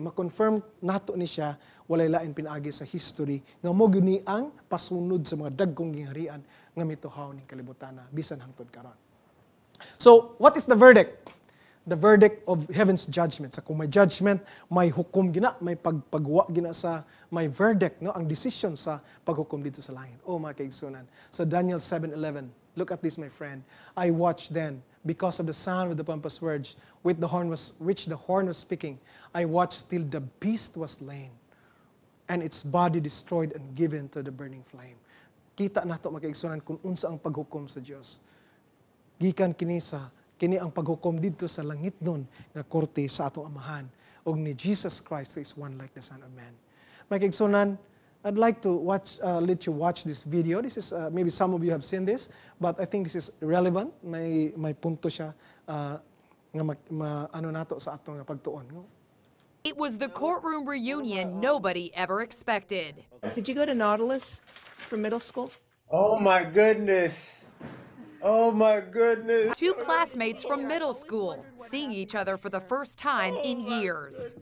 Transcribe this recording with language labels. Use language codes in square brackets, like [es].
[ceb] Ma-confirm nato ni siya, walay lain pinaagi sa history, nga mo gini ang pasunod sa mga dagkong gingharian nga mituhaw ning kalibutan na bisan hangtod karon. [en] So, what is the verdict? The verdict of heaven's judgment. [ceb] Sa kung may judgment, may hukom gina, may pagpagwa gina sa, may verdict, no? Ang decision sa paghukom dito sa langit. Oh, mga kaigsunan. [en] Sa Daniel 7:11, look at this, my friend. I watched then, because of the sound of the pompous words, which the horn was speaking, I watched till the beast was slain, and its body destroyed and given to the burning flame. [ceb] Kita nato mga kaigsunan kung unsa ang paghukom sa Dios. Gikan kini ang paghukom dito sa langit nun nga korte sa atong amahan og ni Jesus Christ [en] who is one like the Son of Man. [ceb] Mga kaigsunan, [en] I'd like to let you watch this video. This is maybe some of you have seen this, but I think this is relevant. [ceb] May punto siya nga ano nato sa atong pagtuon. No? [en] It was the courtroom reunion nobody ever expected. Did you go to Nautilus for middle school? Oh my goodness. Oh my goodness. Two classmates from middle school seeing each other for the first time in years.